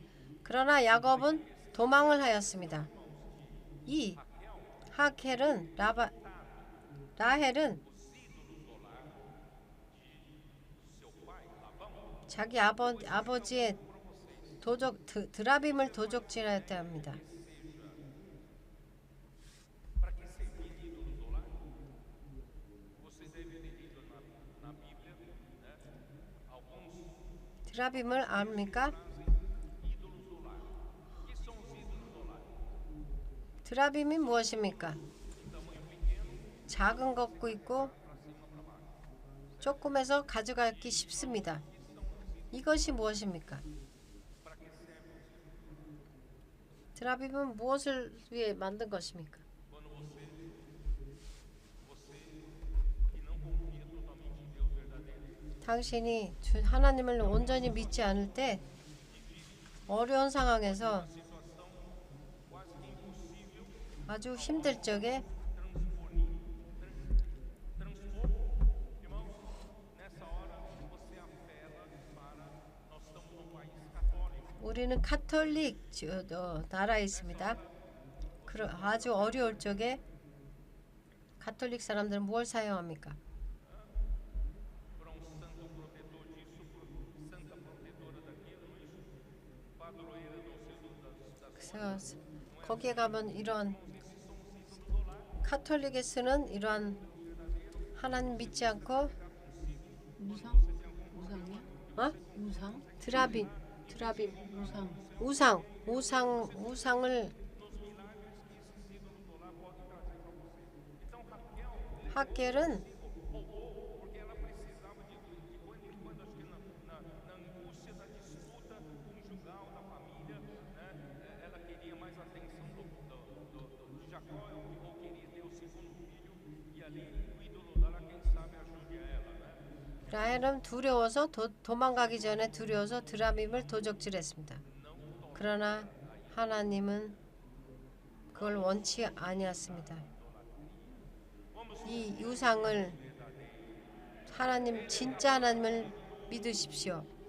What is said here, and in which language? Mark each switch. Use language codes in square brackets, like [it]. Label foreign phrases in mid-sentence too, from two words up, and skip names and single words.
[ko] 그러나 야곱은 도망을 하였습니다. 이 라헬은 자기 아버지의 드라빔을 도적질하였다 합니다. [pt] Para que servir ídolos do lar? Você deve ter lido na Bíblia, né? Alguns [ko] 드라빔을 압니까? [pt] ídolos do lar. O que são os ídolos do lar? [ko] 드라빔이 무엇입니까? 작은 것도 있고 조금해서 가져가기 쉽습니다. 이것이 무엇입니까? 드라빔은 무엇을 위해 만든 것입니까? [pt] Quando você que não confia totalmente em Deus verdadeiro, [ko] 당신이 하나님을 온전히 믿지 않을 때 어려운 상황에서 [pt] situação quase que impossível [ko] 아주 힘들 적에 [pt] transpor, irmãos, nessa hora você apela para nós estamos num país católico. [ko] 우리는 카톨릭 나라에 있습니다. 아주 어려울 적에 가톨릭 사람들은 뭘 사용합니까? [pt] Para santo protetor disso, santa protetora daquilo, não é isso? Padroeira não sei das [ko] 그래서 거기에 가면 이런 카톨릭에 쓰는 이러한 하나님 믿지 않고 우상이야? 어? 우상? 드라빔 우상을 하겔은 [pt] porque ela precisava de quando acho que na angústia da disputa conjugal da família, né, ela queria mais atenção de Jacó ou queria ter o segundo filho e ali o ídolo dela quem sabe ajude a ela, né? [ko] 라헬은 두려워서 도망가기 전에 두려워서 드라빔을 도적질했습니다. 그러나 하나님은 그걸 원치 아니었습니다. 이 우상을 진짜 하나님을 믿으십시오.